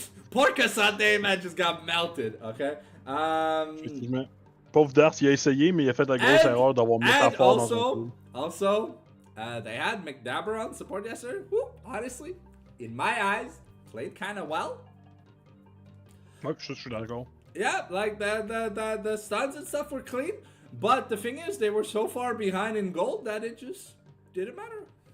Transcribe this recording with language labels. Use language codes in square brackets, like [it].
[en] Porca Santé, man, just got melted, okay? [fr] Effectivement. Pauvre Dars, il a essayé, mais il a fait la grosse erreur d'avoir métaphore dans son coup. [en] Also, they had McDabber on support yesterday. Who, honestly, in my eyes, played kind of well. [fr] Ouais, je suis d'accord. [en] Yeah, like the stuns and stuff were clean, but the thing is, they were so far behind in gold that it just didn't matter.